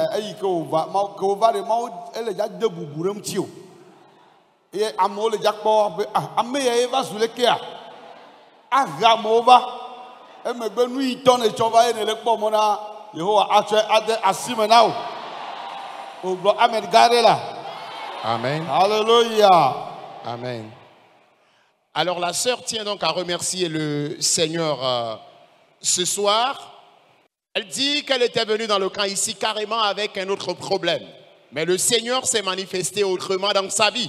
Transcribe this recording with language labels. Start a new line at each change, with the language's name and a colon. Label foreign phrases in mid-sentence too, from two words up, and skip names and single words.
Ewe: Eyi ke wòva Mawu ke wòva ɖe Mawu ele dza de bubu ɖe ŋuti o eye amewo le dza kpɔ be ame ya ye va zu lekea ahe amewo va emegbe nu yi tɔ ne tsɔ va ye ne le kpɔ mɔ na Yehowa atsɔe ade asime na o. Ogblɔ amen gã ɖe la. Amen. Alléluia. Amen.
French: Alors la sœur tient donc à remercier le Seigneur ce soir. Elle dit qu'elle était venue dans le camp ici carrément avec un autre problème. Mais le Seigneur s'est manifesté autrement dans sa vie.